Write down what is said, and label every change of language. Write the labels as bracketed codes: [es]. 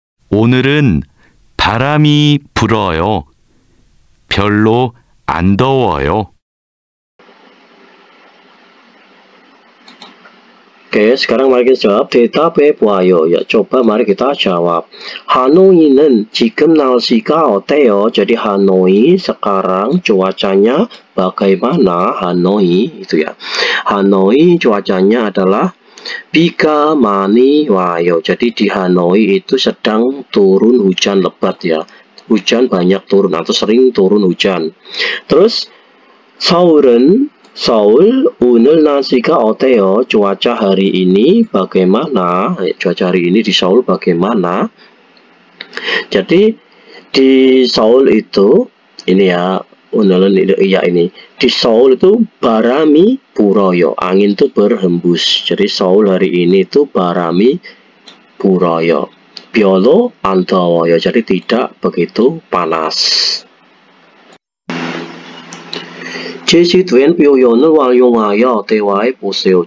[ko] 오늘은 바람이 불어요. 별로 안 더워요. [id] Oke, sekarang mari kita jawab. [ko] 대답해 보아요. [id] Ya, coba mari kita jawab. [ko] 하노이는 지금 날씨가 어때요? [id] Jadi Hanoi sekarang cuacanya bagaimana? Hanoi itu ya. Hanoi cuacanya adalah [ko] 비가 많이 와요. [id] Jadi di Hanoi itu sedang turun hujan lebat ya. Hujan banyak turun atau sering turun hujan. Terus [ko] 서울은 Seoul, 오늘 날씨가 어때요? [id] Cuaca hari ini bagaimana? Cuaca hari ini di Seoul bagaimana? Jadi di Seoul itu ini ya, [ko] 오늘은 [id] iya ini. Di Seoul itu [ko] 바람이 불어요. [id] Angin itu berhembus. Jadi Seoul hari ini itu [ko] 바람이 불어요. 별로 안 더워요. [id] Jadi tidak begitu panas. [ko] 제시된 표현을 활용하여 대화해 보세요.